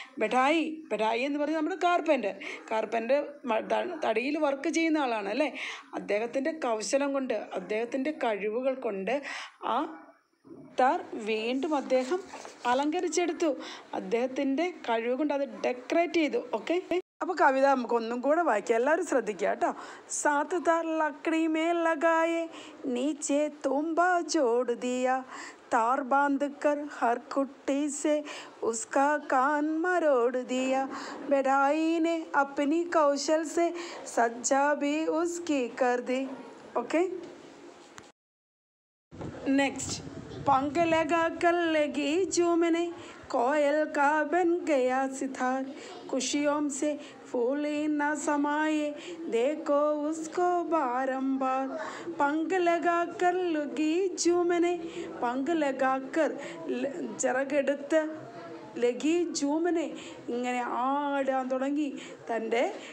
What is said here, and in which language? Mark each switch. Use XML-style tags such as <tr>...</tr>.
<ml>ബെഠായി എന്ന് പറഞ്ഞാൽ നമ്മുടെ കാർപ്പൻ്റർ തടിയിൽ വർക്ക് ചെയ്യുന്ന ആളാണ് അല്ലേ? അദ്ദേഹത്തിൻ്റെ കൗശലം കൊണ്ട്, അദ്ദേഹത്തിൻ്റെ കഴിവുകൾ കൊണ്ട് ആ താർ വീണ്ടും അദ്ദേഹം അലങ്കരിച്ചെടുത്തു. അദ്ദേഹത്തിൻ്റെ കഴിവ് കൊണ്ട് അത് ഡെക്കറേറ്റ് ചെയ്തു. ഓക്കെ. അപ്പോൾ കവിത നമുക്ക് ഒന്നും കൂടെ വായിക്കാം. എല്ലാവരും ശ്രദ്ധിക്കുക കേട്ടോ.</ml> <hi>7 താർ ലക്കടി മേൽ ലഗായെ നീച്ചെ തൂമ്പ ജോड़ दिया तार बांध कर हर कुट्टी से उसका कान मरोड़ दिया बेढ़ाई ने अपनी कौशल से सज्जा भी उसकी कर दी. ओके. नेक्स्ट. पंख लगा कर लगी झूमने कोयल का बन गया सितार खुशियों से फूले न समाये देखो उसको बारंबार पंख लगाकर लगी झूमने पंख लगाकर</hi> <ml>ചിറകെടുത്ത് ലഗി ജൂമനെ ഇങ്ങനെ ആടാൻ തുടങ്ങി തൻ്റെ</ml>